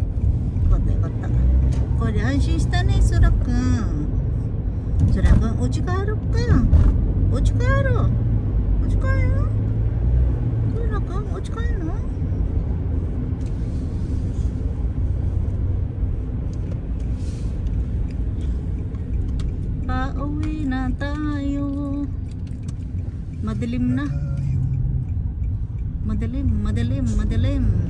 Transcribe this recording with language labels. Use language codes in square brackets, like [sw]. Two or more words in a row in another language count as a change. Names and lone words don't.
[ja] よかったよかった。これで安心したね、そらくん。そらくん、お家帰ろっか。お家帰ろう。お家帰る？そらくん、お家帰るの？ [tl] Pauwi na tayo. Madilim na. Madilim, madilim, madilim.